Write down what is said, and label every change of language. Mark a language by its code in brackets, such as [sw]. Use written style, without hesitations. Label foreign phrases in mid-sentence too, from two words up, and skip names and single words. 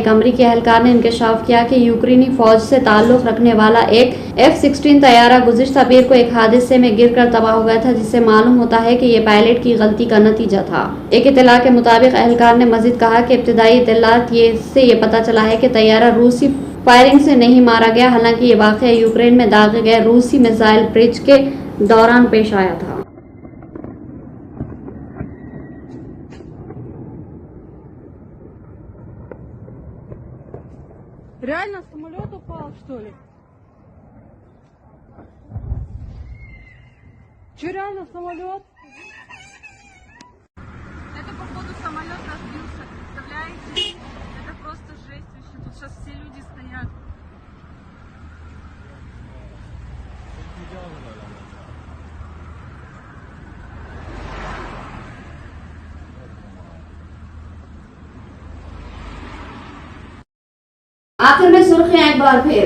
[ur] ایک امریکی اہلکار نے انکشاف کیا کہ یوکرینی فوج سے تعلق رکھنے والا ایک F-16 طیارہ گزشتہ پیر کو ایک حادثے میں گرکر تباہ ہو گیا تھا، جس سے معلوم ہوتا ہے کہ یہ پائلٹ کی غلطی کا نتیجہ تھا. ایک اطلاع کے مطابق اہلکار نے مزید کہا کہ ابتدائی اطلاعات سے یہ پتا چلا ہے کہ طیارہ روسی فائرنگ سے نہیں مارا گیا. حالانکہ یہ واقعہ یوکرین میں داغے گئے روسی میزائل برج کے دوران پیش آیا تھا. [ru] Реально самолет упал, что ли? Че, реально самолет? Это, походу, самолет разбился. Представляете? Это просто жесть вообще. Тут сейчас все люди стоят. [ur] آخر میں سرخیاں ایک بار پھر.